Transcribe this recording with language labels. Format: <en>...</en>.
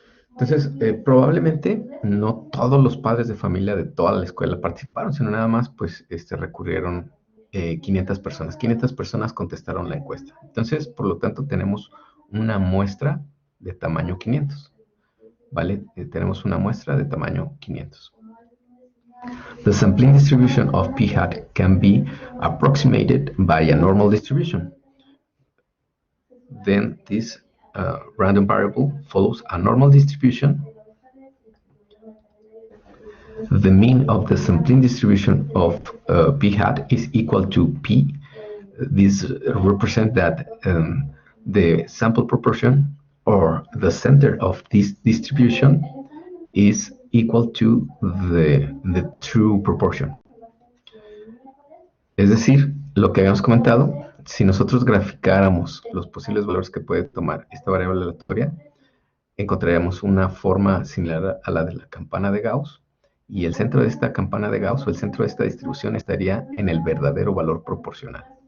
<es>Entonces, probablemente no todos los padres de familia de toda la escuela participaron, sino nada más, pues, recurrieron 500 personas. 500 personas contestaron la encuesta. Entonces, por lo tanto, tenemos una muestra de tamaño 500, ¿vale? Tenemos una muestra de tamaño 500.</es> <en>The sampling distribution of p hat can be approximated by a normal distribution. Then this random variable follows a normal distribution. The mean of the sampling distribution of p hat is equal to p. This represents that the sample proportion or the center of this distribution is equal to the true proportion.</en> <es>Es decir, lo que habíamos comentado, si nosotros graficáramos los posibles valores que puede tomar esta variable aleatoria, encontraríamos una forma similar a la de la campana de Gauss, y el centro de esta campana de Gauss o el centro de esta distribución estaría en el verdadero valor proporcional.</es>